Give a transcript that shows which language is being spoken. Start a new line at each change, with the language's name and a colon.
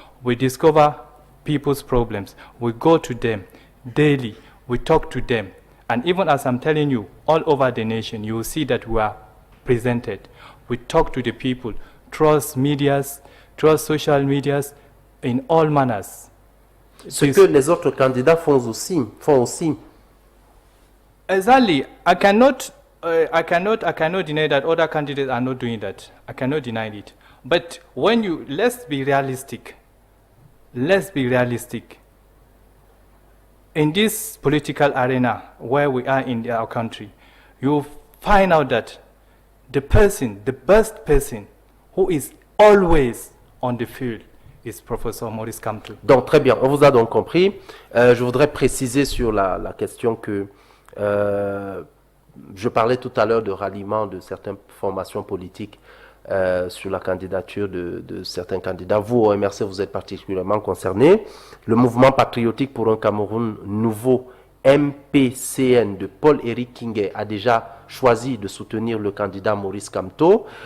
English: We discover people's problems. We go to them daily. We talk to them. And even as I'm telling you, all over the nation, you will see that we are presented. We talk to the people, trust medias, trust social medias, in all manners.
French: Ce que les autres candidats font aussi.
English: Exactly. I cannot deny that other candidates are not doing that. I cannot deny it. But when you, let's be realistic. Let's be realistic. In this political arena where we are in our country, you find out that the best person who is always on the field is Professor Maurice Kamto.
French: Donc très bien, on vous a donc compris. Je voudrais préciser sur la question que je parlais tout à l'heure de ralliement de certaines formations politiques sur la candidature de certains candidats. Vous, au MRC, vous êtes particulièrement concernés. Le mouvement patriotique pour un Cameroun nouveau, MPCN, de Paul-Éric Kingé, a déjà choisi de soutenir le candidat Maurice Kamto.